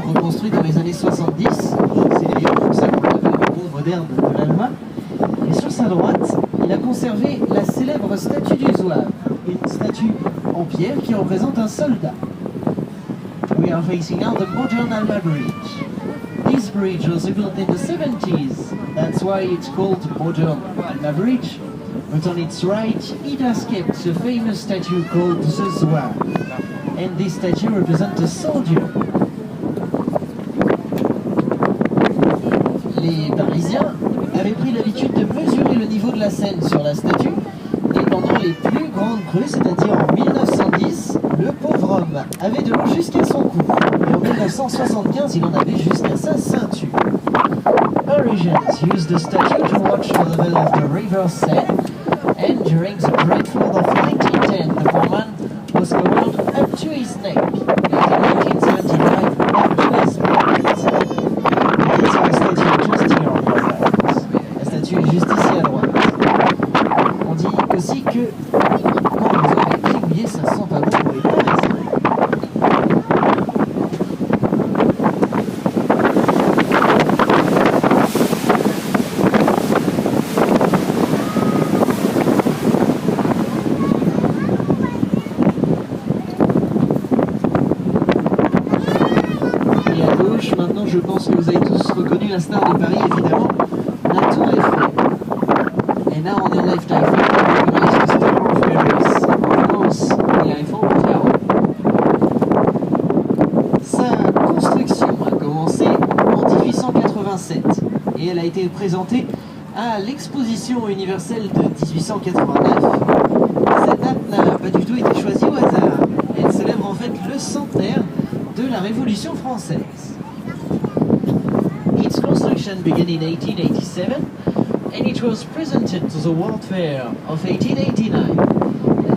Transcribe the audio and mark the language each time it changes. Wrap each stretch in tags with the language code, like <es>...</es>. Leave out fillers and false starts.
<fr>construit dans les années 70. C'est d'ailleurs pour ça qu'on l'appelle le pont moderne de l'Alma. Et sur sa droite, il a conservé la célèbre statue du Zouave, une statue en pierre qui représente un soldat.</fr> <en>We are facing now the modern Alma Bridge. This bridge was built in the 70s. That's why it's called modern Alma Bridge. But on its right, it has kept a famous statue called the Zouave. And this statue represents a soldier.</en> <fr>Les Parisiens avaient pris l'habitude de mesurer le niveau de la Seine sur la statue, et pendant les plus grandes crues, c'est-à-dire en 1910, le pauvre homme avait de l'eau jusqu'à son cou, et en 1975, il en avait jusqu'à sa ceinture.</fr> <en>Parisians used the statue to watch the level of the river Seine, and during the Great Flood of 1910, the poor man was covered up to his neck, and in 1979, up to his feet. It's our statue just here on the right.</en> <fr>La statue est juste ici à droite. On dit aussi que quand vous avez les pieds mouillés, ça sent pas bon pour les Parisiens. Maintenant, je pense que vous avez tous reconnu la star de Paris, évidemment, la Tour Eiffel.</fr> <en>And now on your left, I think you recognize the Tower of Paris. Of course, the Eiffel Tower.</en> <fr>Sa construction a commencé en 1887 et elle a été présentée à l'exposition universelle de 1889. Cette date n'a pas du tout été choisie au hasard. Elle célèbre en fait le centenaire de la Révolution française.</fr> <en>Its construction began in 1887 and it was presented to the World Fair of 1889.</en>